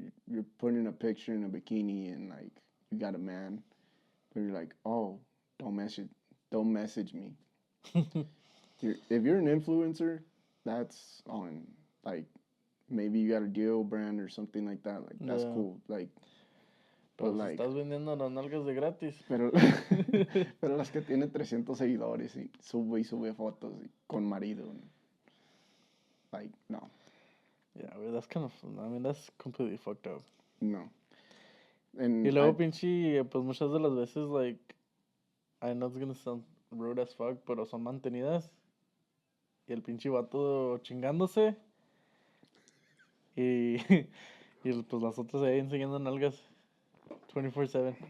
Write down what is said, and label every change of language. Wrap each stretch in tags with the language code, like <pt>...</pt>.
<en>You're putting a picture in a bikini and like you got a man, but you're like, oh, don't message me. If you're an influencer, that's on like maybe you got a deal brand or something like that. Like that's cool. Like, but like</en> <es>estás vendiendo las nalgas de gratis. Pero las que tienen 300 seguidores y sube fotos con marido.</es> <en>Like no. Yeah, that's kind of, I mean, that's completely fucked up. No.</en> <es>Y luego, pinche, pues muchas de las veces, like,</es> <en>I know it's gonna sound rude as fuck,</en> <es>pero son mantenidas. Y el pinche vato chingándose. Y pues las otras ahí enseñando nalgas 24/7.</es>